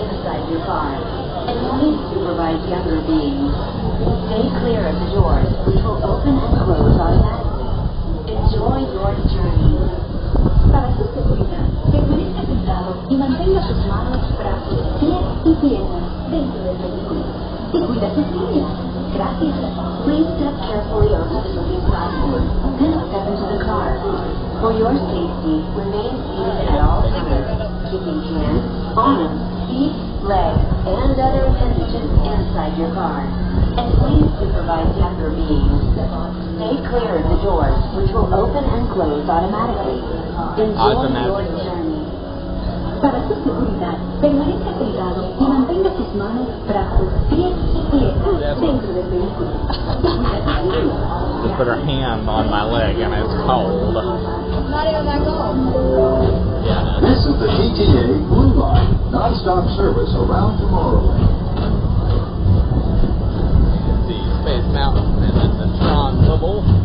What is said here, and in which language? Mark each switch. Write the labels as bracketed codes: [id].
[en] supervise younger beings. Stay clear of the doors, which will open and close automatically. Enjoy your journey. [es] Para su seguridad, permanezca sentado y mantenga sus manos, brazos, pies y piernas dentro del vehículo. Y cuida sus líneas. Gracias. [en] Please step carefully onto the moving platform, then step into the car. For your safety, remain seated at all times, keeping hands, arms, feet, legs, and other appendages inside your car. And please supervise younger beings. Stay clear of the doors, which will open and close automatically. Enjoy your journey. [es] Para su seguridad, permanezca sentado y mantenga sus manos, brazos, pies y piernas dentro del vehículo. [en] Just put her hand on my leg and it's cold. Not even that cold. Yeah. This is the TTA Blue Line, non-stop service around Tomorrowland. The Space Mountain and then the Tron bubble.